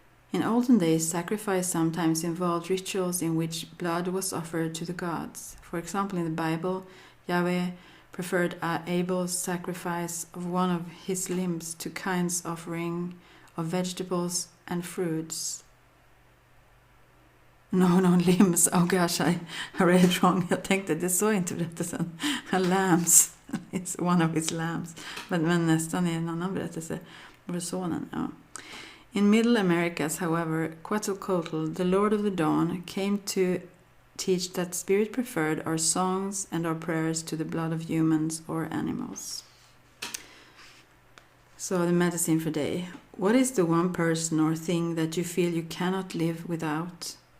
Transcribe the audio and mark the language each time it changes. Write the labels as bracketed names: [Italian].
[English] In olden days, sacrifice sometimes involved rituals in which blood was offered to the gods. For example, in the Bible, Yahweh preferred Abel's sacrifice of one of his limbs to Cain's offering of vegetables and fruits. No, limbs. Oh gosh, I read it wrong. [Swedish] Jag tänkte, det så inte berättelsen. [English] Lambs. It's one of his lambs. [Swedish] Men nästan i en annan berättelse. Var sonen, ja. [English] In Middle Americas, however, Quetzalcoatl, the Lord of the Dawn, came to teach that spirit preferred our songs and our prayers to the blood of humans or animals. So the medicine for day. What is the one person or thing that you feel you cannot live without?